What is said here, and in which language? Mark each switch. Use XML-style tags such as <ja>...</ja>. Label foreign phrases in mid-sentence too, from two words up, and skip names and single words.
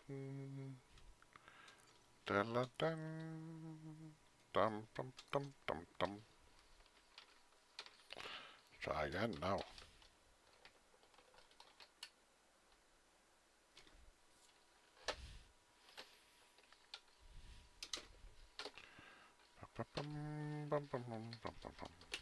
<en>da la dum dum dum dum dum dum. Try again now. Bum, bum, bum, bum, bum, bum, bum.</en>